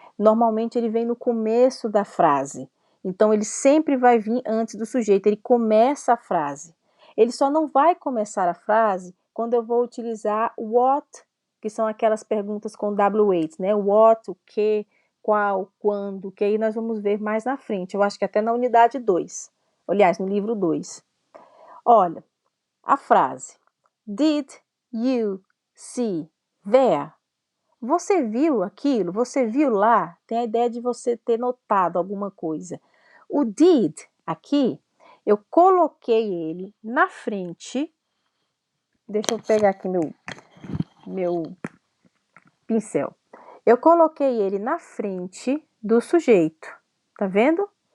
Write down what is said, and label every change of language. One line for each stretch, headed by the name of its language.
Portuguese: Normalmente ele vem no começo da frase. Então ele sempre vai vir antes do sujeito, ele começa a frase. Ele só não vai começar a frase quando eu vou utilizar what, que são aquelas perguntas com WH, né? What, o que, qual, quando, que aí nós vamos ver mais na frente. Eu acho que até na unidade 2. Aliás, no livro 2. Olha, a frase
English: Did you see there?
Portuguese: Você viu aquilo? Você viu lá? Tem a ideia de você ter notado alguma coisa. O did aqui, eu coloquei ele na frente. Deixa eu pegar aqui meu pincel. Eu coloquei ele na frente do sujeito. Tá vendo?